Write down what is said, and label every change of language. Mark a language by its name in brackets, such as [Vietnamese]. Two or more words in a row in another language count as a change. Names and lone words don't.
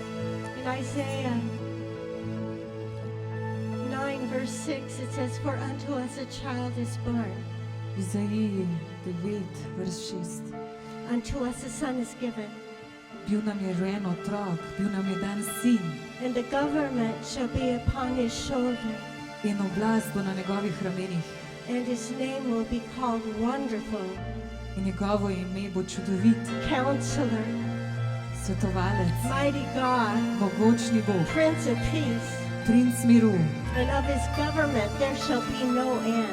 [English] In Isaiah 9 verse 6, it says, For unto us a child is born, [Slovenian] Ізаїї 9, verš 6. [English] unto us a son is given, [Slovenian] Bil nam je rojen otrok, bil nam je dan sin [English] and the government shall be upon his shoulder, [Slovenian] in oblast bo na njegovih ramenih. [English] and his name will be called Wonderful, [Slovenian] In njegovo ime bo čudovit, [English] Counselor, [Slovenian] svetovalec, [English] Mighty God, [Slovenian] mogočni Bog, [English] Prince of Peace, [Slovenian] princ miru. [English] and of his government there shall be no end.